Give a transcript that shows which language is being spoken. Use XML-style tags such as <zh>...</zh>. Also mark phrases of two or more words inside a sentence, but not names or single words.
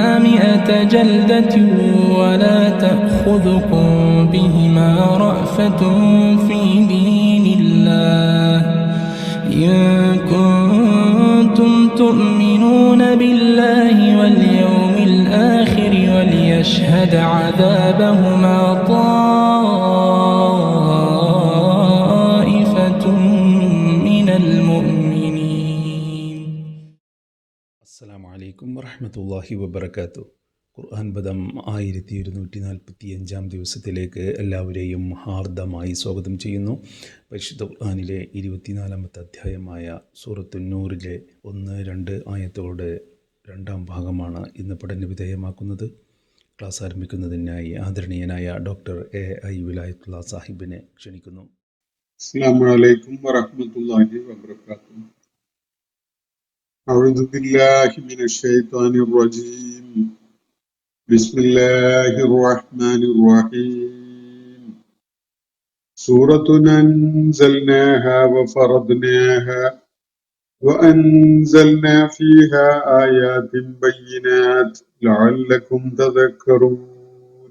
<ar>100 جلدة ولا تأخذكم بهما رأفة في دين الله إن كنتم تؤمنون بالله واليوم الآخر وليشهد عذابهما طائفة من المؤمنين. السلام عليكم ورحمة الله وبركاته.</ar> <ml>ഖുർആൻ പദം 1245 ദിവസത്തിലേക്ക് എല്ലാവരെയും ഹാർദമായി സ്വാഗതം ചെയ്യുന്നു. പരിശുദ്ധ ഖുർആനിലെ 24-ാമത്തെ അധ്യായമായ സൂറത്തുൻ നൂറിലെ 1-2 ആയത്തുകളുടെ രണ്ടാം ഭാഗമാണ് ഇന്ന് പഠന വിധേയമാക്കുന്നത്. ക്ലാസ് ആരംഭിക്കുന്നതിനായി ആദരണീയനായ ഡോക്ടർ A.I. വിലായത്തുള്ള സാഹിബിനെ ക്ഷണിക്കുന്നു.</ml> <ar>السلام عليكم ورحمة الله وبركاته. أعوذ بالله من الشيطان الرجيم. بسم الله الرحمن الرحيم. سورة أنزلناها وفرضناها وأنزلنا فيها آيات بينات لعلكم تذكرون.</ar>